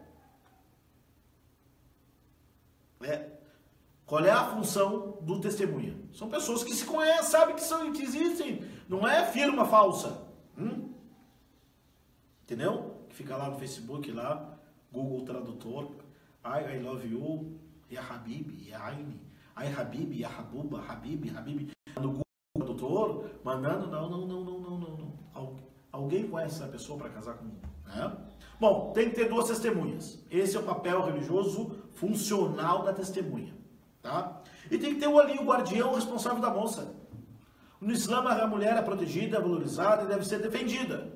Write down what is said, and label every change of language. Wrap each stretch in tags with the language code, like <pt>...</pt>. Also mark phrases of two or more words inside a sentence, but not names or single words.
<pt>Qual é a função do testemunha? São pessoas que se conhecem, sabem que existem. Não é firma falsa. Entendeu? Que fica lá no Facebook, lá, Google Tradutor,</pt> <en>I love you,</en> <ar>يا حبيبي، يا عيني، آي حبيبي، يا حبوبة، حبيبي,</ar> <pt>no Google Tradutor, mandando, não. Alguém conhece essa pessoa para casar comigo? Né? Bom, tem que ter duas testemunhas. Esse é o papel religioso funcional da testemunha. Tá? E tem que ter ali o guardião responsável da moça. No Islã, a mulher é protegida, valorizada e deve ser defendida.</pt>